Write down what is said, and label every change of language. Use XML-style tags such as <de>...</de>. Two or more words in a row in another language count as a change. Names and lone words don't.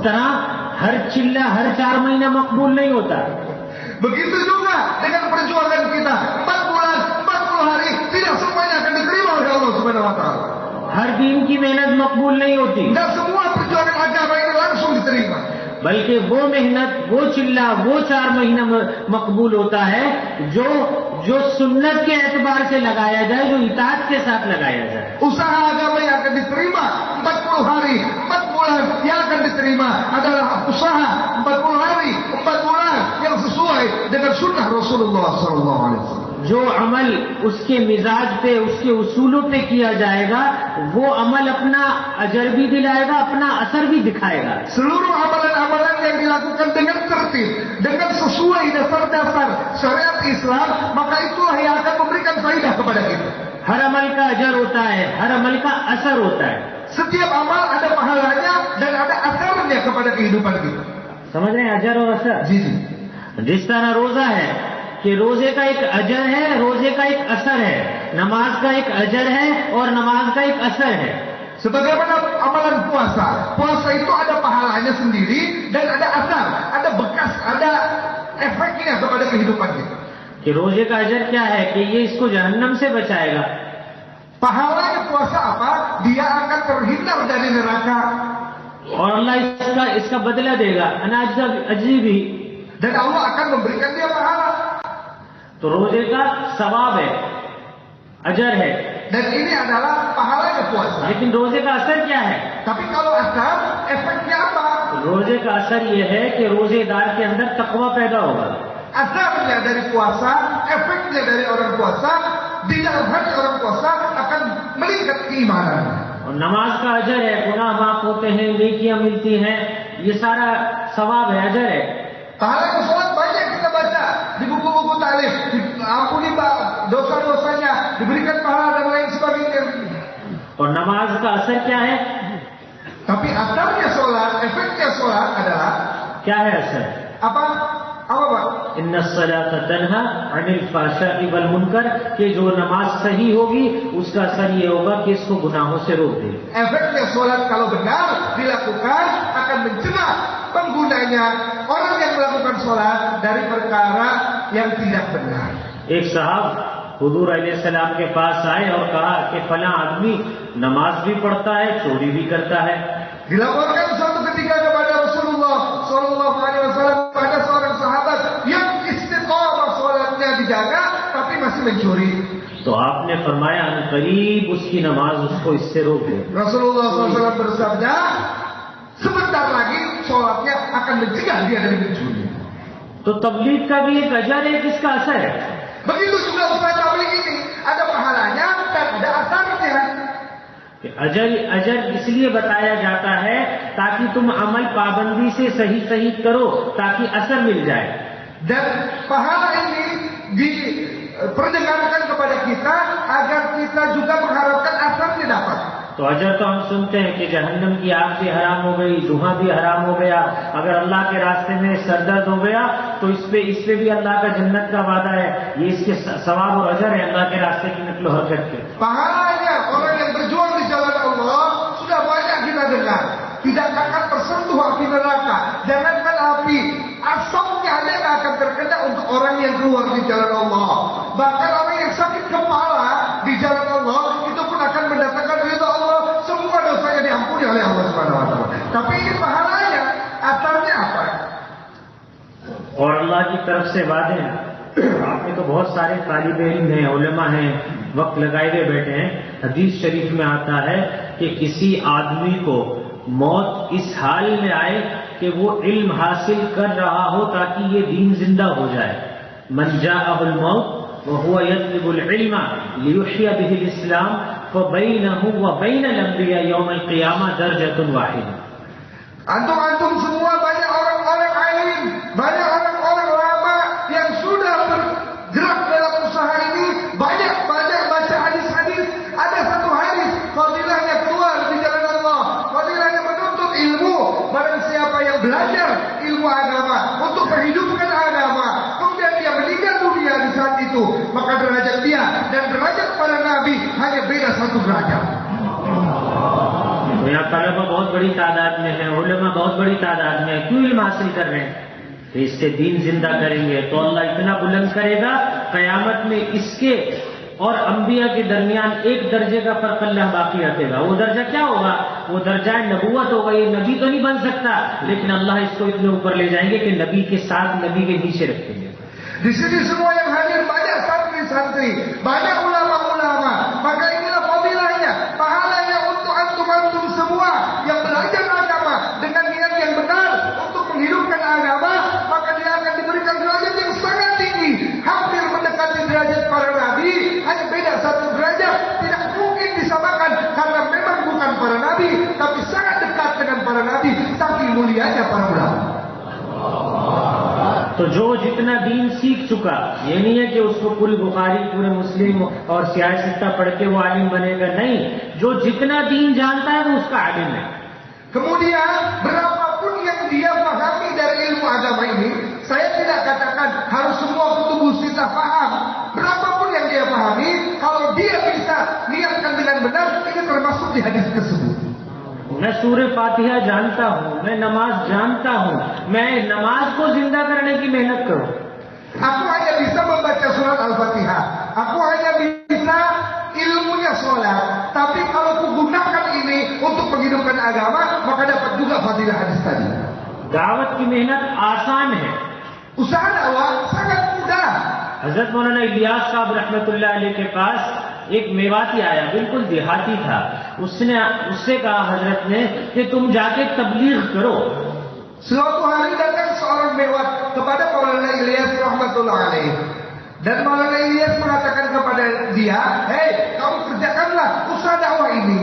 <hi>तरह हर चिल्ला हर 4 महीना मकबूल नहीं होता.</hi> <id>Begitu juga dengan perjuangan kita 4 bulan, 40 hari, tidak semuanya akan diterima oleh Allah</id> <ar>سبحانه وتعالى.</ar> <hi>हर दिन की मेहनत मकबूल नहीं होती.</hi> <id>Tidak semua perjuangan agama ini langsung diterima.</id> <hi>बल्कि वो मेहनत, वो चिल्ला, वो 4 महीना मकबूल होता है जो सुन्नत के एतबार से लगाया जाए, जो इताअत के साथ लगाया जाए.</hi> <id>Usaha agama yang akan diterima 40 hari, 4 bulan yang akan diterima adalah usaha 40 hari, 4 bulan yang sesuai dengan sunnah Rasulullah</id> <ar>صلى الله عليه وسلم.</ar> <hi>जो अमल उसके मिजाज पे, उसके उसूलों पे किया जाएगा, वो अमल अपना अजर भी दिलाएगा, अपना असर भी दिखाएगा.</hi> <id>Seluruh amalan-amalan yang dilakukan dengan tertib, dengan sesuai dasar-dasar syariat Islam, maka itulah yang akan memberikan faidah kepada kita.</id> <hi>हर अमल का अजर होता है, हर अमल का असर होता है.</hi> <id>Setiap amal ada pahalanya dan ada asarnya kepada kehidupan kita.</id> <hi>समझ रहे हैं अजर और असर? जी. जिस तरह रोजा है कि रोजे का एक अजर है, रोजे का एक असर है. नमाज का एक अजर है और नमाज का एक असर है.</hi> <id>Sebagaimana amalan puasa, puasa itu ada pahalanya sendiri dan ada asar, ada bekas, ada efeknya kepada kehidupan kita.</id> <hi>कि रोजे का अजर क्या है कि ये इसको जहन्नम से बचाएगा.</hi> <id>Pahalanya puasa apa? Dia akan terhindar dari neraka.</id> <hi>और अल्लाह इसका बदला देगा, अनाज का अजी भी.</hi> <id>Dan Allah akan memberikan dia pahala.</id> <hi>तो रोजे का सवाब है, अजर है.</hi> <id>Dan ini adalah pahalanya puasa.</id> <hi>लेकिन रोजे का असर क्या है?</hi> <id>Tapi kalau asar, efeknya apa?</id> <hi>रोजे का असर यह है कि रोजेदार के अंदर तकवा पैदा होगा.</hi> <id>Asarnya dari puasa, efeknya dari orang puasa, di dalam hati orang puasa akan meningkat keimanan.</id> <hi>और नमाज का अजर है, गुनाह माफ होते हैं, नेकियां मिलती हैं, ये सारा सवाब है, अजर है.</hi> <id>Pahala sholat banyak kita baca, diberikan pahala dan lain sebagainya.</id> <hi>और नमाज का असर क्या है?</hi> <id>Tapi asarnya sholat, efeknya sholat adalah</id> <hi>क्या है असर?</hi> <id>apa? Apa Pak?</id> <ar>إن الصلاة تنهى عن الفحشاء والمنكر,</ar> <hi>कि जो नमाज सही होगी उसका असर ये होगा कि इसको गुनाहों से रोक दे।</hi> <id>Efeknya sholat kalau benar dilakukan akan mencegah penggunanya, orang yang melakukan sholat, dari perkara yang tidak benar.</id> <hi>एक साहब हुजूर अलैहिस्सलाम के पास आए और कहा कि फला आदमी नमाज भी पढ़ता है, चोरी भी करता है।</hi> <id>Dilaporkan suatu ketika kepada Rasulullah</id> <ar>صلى الله عليه وسلم,</ar> <id>pada seorang sahabat yang istiqamah sholatnya dijaga tapi masih mencuri.</id> <hi>तो आपने फरमाया करीब उसकी नमाज उसको इससे रोक दे।</hi> <id>Rasulullah SAW bersabda, sebentar lagi sholatnya akan mencegah dia dari mencuri.</id> <hi>तो तबलीग का भी एक अजर है, किसका असर है?</hi> <id>Begitu juga usaha tabligh ini, ada pahalanya dan ada asarnya.</id> <hi>अजर इसलिए बताया जाता है ताकि तुम अमल पाबंदी से सही सही करो, ताकि असर मिल जाए।</hi> <id>Dan pahala ini diperdengarkan kepada kita agar kita juga mengharapkan asarnya dapat.</id> <hi>तो अजर तो हम सुनते हैं कि जहन्नम की आग भी हराम हो गई, धुआं भी हराम हो गया, अगर अल्लाह के रास्ते में सरदर्द हो गया तो इस पे भी अल्लाह का जन्नत का वादा है। ये इसके सवाब और अजर है अल्लाह के रास्ते की नकलो हरकत के।</hi> <id>Pahalanya orang yang berjuang di jalan Allah sudah banyak kita dengar. Tidak akan tersentuh api neraka. Jangankan api, asapnya aja tidak akan terkena untuk orang yang keluar di jalan Allah. Bahkan orang yang sakit kepala di jalan Allah itu pun akan mendatangkan ridha Allah. Semua dosanya diampuni oleh Allah</id> <ar>سبحانه وتعالى.</ar> <id>Tapi ini pahalanya, asarnya apa?</id> <hi>और अल्लाह की तरफ से वादे हैं। आपने तो बहुत सारे तालिब इल्म हैं, उलमा हैं, वक्त लगाए हुए बैठे हैं। हदीस शरीफ में आता है कि किसी आदमी को मौत इस हाल में आए कि वो इल्म हासिल कर रहा हो ताकि ये दीन जिंदा हो जाए।</hi> <ar>من جاءه الموت وهو يطلب العلم ليحيي به الإسلام فبينه وبين الأنبياء يوم القيامة درجة واحدة.</ar> <id>Antum semua banyak orang-orang alim, banyak orang-orang lama yang sudah bergerak dalam usaha ini, banyak baca hadis-hadis. Ada satu hadis, fadilahnya keluar di jalan Allah, fadilahnya menuntut ilmu. Barang siapa yang belajar ilmu agama untuk menghidupkan agama, kemudian dia meninggal dunia di saat itu, maka derajat dia dan derajat para nabi hanya beda satu derajat.</id> <hi>यहाँ तलबा बहुत बड़ी तादाद में है, उलमा बहुत बड़ी तादाद में है, क्यों इल्म हासिल कर रहे हैं? तो इससे दीन जिंदा करेंगे तो अल्लाह इतना बुलंद करेगा, कयामत में इसके और अंबिया के दरमियान एक दर्जे का फर्क अल्लाह बाकी रखेगा। वो दर्जा क्या होगा? वो दर्जा नबूवत होगा। ये नबी तो नहीं बन सकता, लेकिन अल्लाह इसको इतने ऊपर ले जाएंगे कि नबी के साथ नबी के नीचे रखेंगे।</hi> <id>Di sini semua yang hadir banyak santri-santri, banyak ulama-ulama. Maka inilah fadilahnya, pahalanya untuk antum semua yang belajar agama dengan niat yang benar untuk menghidupkan agama, maka dia akan diberikan derajat yang sangat tinggi, hampir mendekati derajat para nabi, hanya beda satu derajat, tidak mungkin disamakan karena memang bukan para nabi, tapi sangat dekat dengan para nabi, saking mulianya para ulama.</id> <hi>तो जो जितना दीन सीख चुका, ये नहीं है कि उसको पूरी बुखारी, पूरे मुस्लिम और सियासत पढ़ के वो आलिम बनेगा, नहीं। जो जितना दीन जानता है वो उसका आलिम है।</hi> <id>Kemudian berapapun yang dia pahami dari ilmu agama ini, saya tidak katakan harus semua</id> <ar>الكتب الستة</ar> <id>paham. Berapapun yang dia pahami, kalau dia bisa niatkan dengan benar, ini termasuk di hadis tersebut.</id> <hi>मैं सूर्य फातिहा जानता हूँ, मैं नमाज जानता हूँ, मैं नमाज को जिंदा करने की मेहनत करूँ।</hi> <id>Aku hanya bisa membaca surat Al-Fatihah, aku hanya bisa ilmunya sholat, tapi kalau aku gunakan ini untuk menghidupkan agama, maka dapat juga fadilah hadis tadi.</id> <hi>दावत की मेहनत आसान है,</hi> <id>Usaha dakwah sangat mudah.</id> <hi>हजरत मौलाना इलियास साहब रहमतुल्लाह अलैह के पास एक मेवाती आया, बिल्कुल देहाती था। उससे कहा हजरत ने कि तुम जाके तबलीग करो।</hi> <id>Suatu hari datang seorang mewat kepada Maulana Ilyas</id> <ar>رحمة الله عليه,</ar> <id>dan Maulana Ilyas mengatakan kepada dia, "Hei, kamu kerjakanlah usaha dakwah ini."</id>